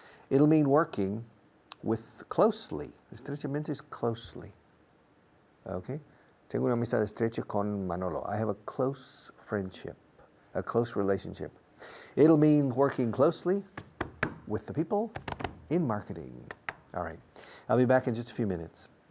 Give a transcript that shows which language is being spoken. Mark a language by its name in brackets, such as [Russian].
[English] It'll mean working with closely. Estrechamente is closely. Okay? [Spanish] Tengo una amistad estrecha con Manolo. [English] I have a close friendship, a close relationship. It'll mean working closely with the people in marketing. All right. I'll be back in just a few minutes.